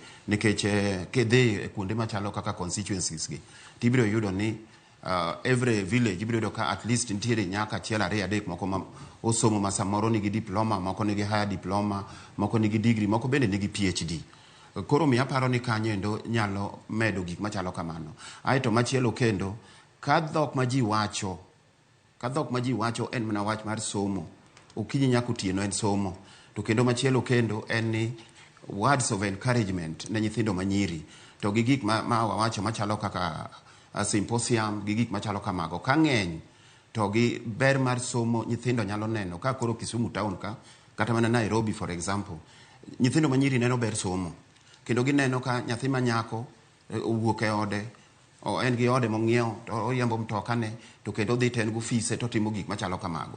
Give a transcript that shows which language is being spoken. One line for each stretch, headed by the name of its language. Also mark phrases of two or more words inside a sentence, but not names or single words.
Luo (Kenya and Tanzania): Nikech kidhi kuonde machalo kaka constituencies gi, tibiro yudo ni
English: every village
Luo (Kenya and Tanzania): ibiro yudo ka
English: at least
Luo (Kenya and Tanzania): nitiere nyaka achiel 2-3 moko ma osomo ma samoro nigi diploma, moko nigi
English: higher diploma,
Luo (Kenya and Tanzania): moko nigi degree, moko bende nigi PhD. Koro mi aparo ni kanyo endo nyalo medo gik machalo kamano. Aeto machielo kendo, ka dhok ma ji wacho en mana wach mar somo, okinyi nyaka otieno en somo. To kendo machielo kendo en ni
English: words of encouragement
Luo (Kenya and Tanzania): ne nyithindo manyiri. To gi gik ma wawacho machalo kaka symposium, gi gik machalo kamago. Ka ng'eny to gi ber mar somo nyithindo nyalo neno. Ka koro Kisumu town ka, kata mana Nairobi
English: for example,
Luo (Kenya and Tanzania): nyithindo manyiri neno ber somo. Kendo gineno ka nyathi manyako owuok e ode en gi ode mong'iewo to oyembo mtokane to kendo dhi ten gofise to timo gik machalo kamago.